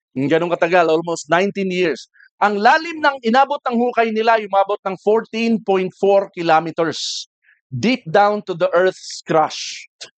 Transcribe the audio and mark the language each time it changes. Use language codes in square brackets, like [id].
[tl] Ganun katagal, [en] almost 19 years. [tl] Ang lalim ng inabot ng hukay nila, umabot ng 14.4 kilometers. [en] Deep down to the earth's crust.